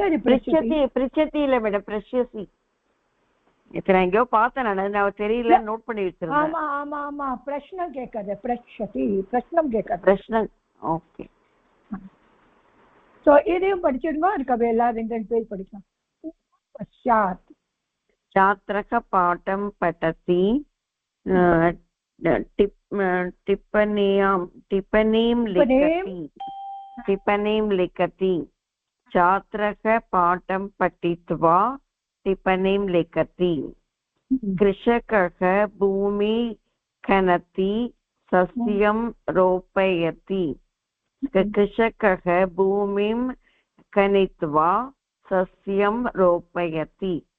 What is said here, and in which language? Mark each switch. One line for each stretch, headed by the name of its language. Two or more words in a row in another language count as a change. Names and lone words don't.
Tamil: பிரிச்சதி இல்ல மேடம் பிரஷ்யசி நான் எங்கயோ பார்த்தேன் நான் தெரியல நோட் பண்ணி வச்சிருக்கேன் ஆமா ஆமா ஆமா பிரஷ்னம் கேட்கறது பிரஷ்யதி பிரஷ்னம் கேட்கறது பிரஷ்னம் ஓகே சோ இதையும் படிச்சிடுங்க அதுக்கு எல்லாரும் 2 பேஜ் படிக்கலாம் பश्चात्
Sanskrit: छात्रः पाठं पठति टिप्पणीं लिखति छात्रः पाठं पठित्वा टिप्पणीं लिखति कृषकः भूमि खनति सस्यं रोपयति कृषकः भूमिं खनित्वा सस्यं रोपयति